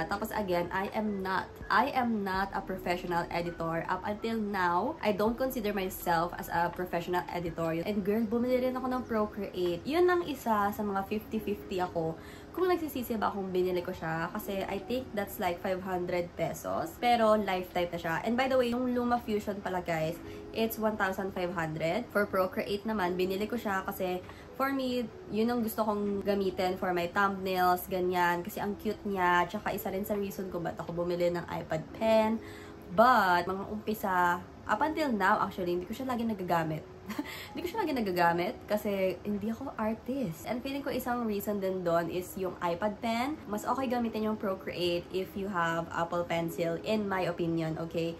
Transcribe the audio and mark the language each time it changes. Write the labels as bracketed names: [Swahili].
[English] Tapos again, I am not a professional editor. Up until now, I don't consider myself as a professional editor. [Filipino] And girl, bumili rin ako ng Procreate. Yun ang isa sa mga 50-50 ako. Kung nagsisisi ba akong binili ko siya, kasi [English] I think that's like 500 pesos. [Filipino] Pero lifetime na siya. [English] And by the way, yung LumaFusion pala guys, it's 1,500. [Filipino] For Procreate naman, binili ko siya kasi for me, yun ang gusto kong gamitin for my thumbnails, ganyan. Kasi ang cute niya. Tsaka isa rin sa reason kung ba't ako bumili ng iPad pen. But, mga umpisa, [English] up until now, actually, [Filipino] hindi ko siya lagi nagagamit. Hindi ko siya lagi nagagamit kasi hindi ako artist. And feeling ko isang reason din doon is yung iPad pen. Mas okay gamitin yung [English] Procreate if you have Apple Pencil, in my opinion, okay?